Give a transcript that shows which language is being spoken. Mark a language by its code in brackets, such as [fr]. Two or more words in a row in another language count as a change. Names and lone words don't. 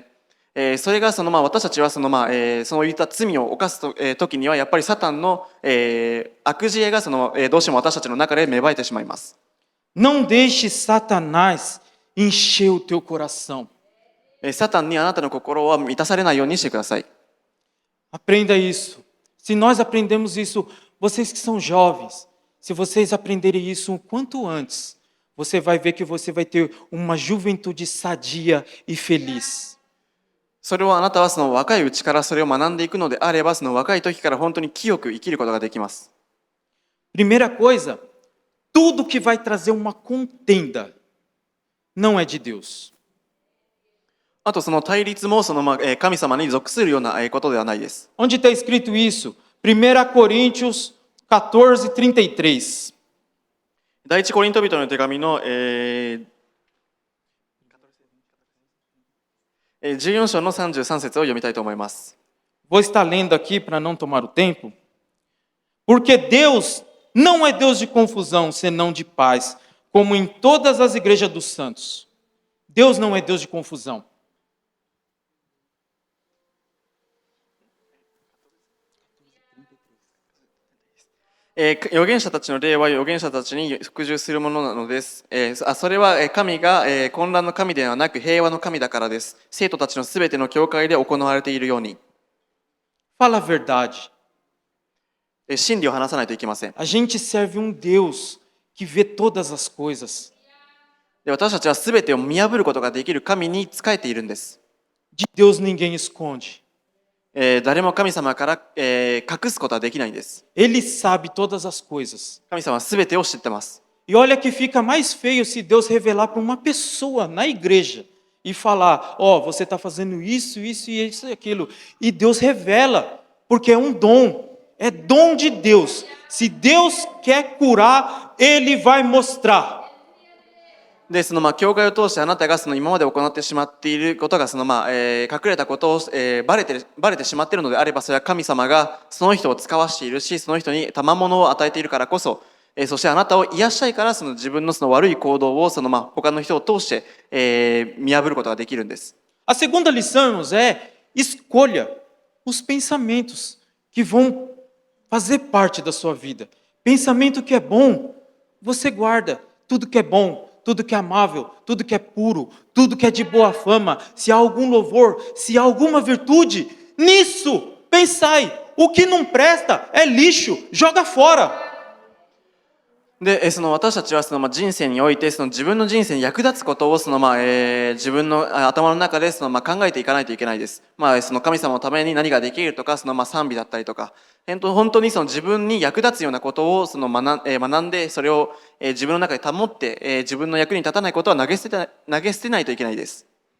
[ja] それがその私たちはそのそういった罪を犯す時にはやっぱりサタンの悪知恵がそのどうしても私たちの中で芽生えてしまいます。 [pt] Não deixe Satanás encher o teu coração. [ja] サタンにあなたの心は満たされないようにしてください。 [pt] Aprenda isso. Se nós aprendemos isso, vocês que são jovens, se vocês aprenderem isso o quanto antes, você vai ver que você vai ter uma juventude sadia e feliz. [ja] それをあなたはその若いうちからそれを学んでいくのであれば、その若い時から本当に清く生きることができます。 [pt] Primeira coisa, tudo que vai trazer uma contenda não é de Deus. [ja] あとその対立も神様に属するようなことではないです。 [pt] Onde está escrito isso? 1 Coríntios 14:33. [ja] 第一コリント人の手紙の、14章の33節を読みたいと思います。 [pt] Vou estar lendo aqui para não tomar o tempo. Porque Deus não é Deus de confusão, senão de paz, como em todas as igrejas dos santos. Deus não é Deus de confusão. [ja] 預言者たちの霊は預言者たちに服従するものなのです。それは神が混乱の神ではなく平和の神だからです。生徒たちのすべての教会で行われているように。 [pt] Fala a verdade. [ja] 真理を話さないといけません。 [pt] A gente serve um Deus que vê todas as coisas. [ja] で私たちはすべてを見破ることができる神に仕えているんです。 [pt] De Deus ninguém esconde. [ja] 誰も神様から、隠すことはできないんです。 [pt] Ele sabe todas as coisas. [ja] 神様はすべてを知ってます。 [pt] E olha que fica mais feio se Deus revelar para uma pessoa na igreja e falar: ó, você está fazendo isso, isso e isso e aquilo. E Deus revela, porque é um dom, é dom de Deus. Se Deus quer curar, Ele vai mostrar. [ja] で教会を通してあなたが今まで行ってしまっていることが隠れたことを、バレてしまっているのであれば、それは神様がその人を使わしているし、その人に賜物を与えているからこそ、そしてあなたを癒したいから自分の悪い行動を他の人を通して、見破ることができるんです。 [pt] A segunda lição, irmãos, é escolha os pensamentos que vão fazer parte da sua vida. Pensamento que é bom, você guarda. Tudo que é bom, tudo que é amável, tudo que é puro, tudo que é de boa fama, se há algum louvor, se há alguma virtude, nisso pensai. O que não presta é lixo, joga fora. [ja] で私たちは人生において自分の人生に役立つことを自分の頭の中で考えていかないといけないです。神様のために何ができるとか賛美だったりとか、本当に自分に役立つようなことを学んで、それを自分の中で保って、自分の役に立たないことは投げ捨てないといけないです。